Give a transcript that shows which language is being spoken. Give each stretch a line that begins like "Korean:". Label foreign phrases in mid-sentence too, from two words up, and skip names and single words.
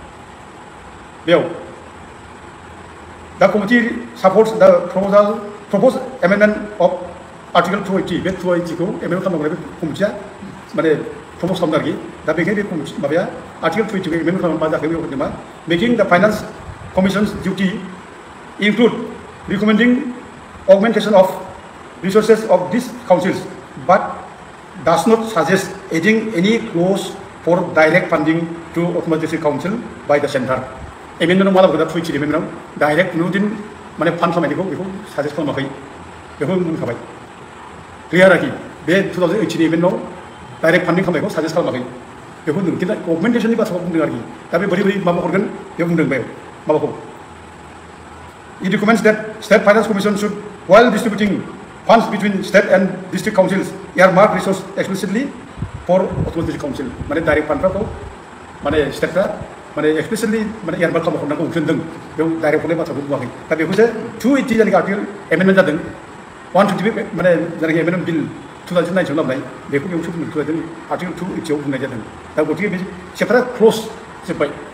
Bodo: बेयाव दा
English: committee supports
Bodo: दा
English: proposed amendment of article 280
Bodo: बे 280 खौ एमेन्डमेन्ट खालामनांगौ बे कमिटिया माने प्रप'ज खालामदों आरोखि दा बेखायनो बे कमिटि माबाया आर्टिकेल 280 खौ एमेन्डमेन्ट खालामनो मा जाखो बेयाव होनदों मा
English: making the Finance Commission's duty include recommending augmentation of resources of these councils but does not suggest adding any clause for direct funding to autonomous district council by the center
Bodo: एमेन्डमेन्टआव मा लाबोगोन दा 280 एमेन्डमेन्टआव डाइरेक्ट नुदिन माने फान्ड खालामनायखौ बेखौ साजेस्ट खालामाखै बेखौ बुंखाबाय क्लियार आरोखि बे 2080 नि एमेन्डमेन्टआव
English: direct funding
Bodo: खालामनायखौ साजेस्ट खालामाखै बेखौ होनदों खिन्थु अगमेन्टेसननि बाथ्राखौ बुंदों आरोखि दा बे बोरै माबा हरगोन बेयाव बुंदों बेयाव माबाखौ
English: It recommends that State Finance Commission should, while distributing funds between state and district councils, earmark resource explicitly for autonomous district council.
Bodo: माने डाइरेक्ट फान्डफोरखौ माने स्टेटफ्रा माने एक्सप्लिसिटलि माने एयारमार्क खालामहरनांगौ होनदों बेयाव डाइरेक्ट हरनाय बाथ्राखौ बुङाखै दा बेखौसो 280 जानाखि आर्टिकेल एमेन्डमेन्ट जादों 125 माने जानाखि
English: amendment bill
Bodo: 2009 लाबोनाय बेखौ बेयावसो बुंदों आर्टिकेल 280 आव बुंनाय जादों दा गतिके बे चेप्टारा क्ल'ज जोब्बाय